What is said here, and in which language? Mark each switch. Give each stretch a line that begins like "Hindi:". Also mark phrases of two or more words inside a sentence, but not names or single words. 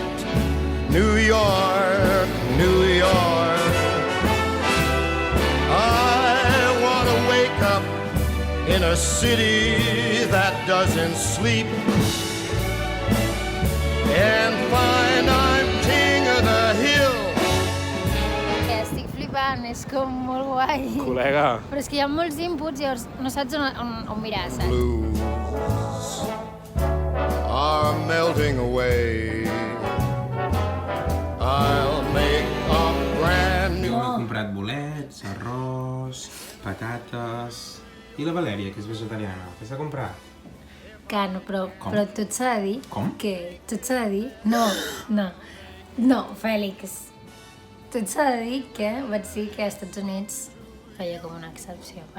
English: New York, New York. I want to wake up in a city that doesn't sleep and find I'm king of the hill.
Catalan: Que estic flipant, és com molt guai. Col·lega, Però és que hi ha molts inputs, llavors no saps on mirar, saps?
English: Blues are melting away. I'll make a brand new...
Catalan: he comprat bolets, arròs, patates... I la Valèria, que és vegetariana, què s'ha comprat? Que no, però tot s'ha de dir... Com? Que tot s'ha de dir... No, Fèlix. Tot s'ha de dir que vaig dir que als Estats Units feia com una excepció, per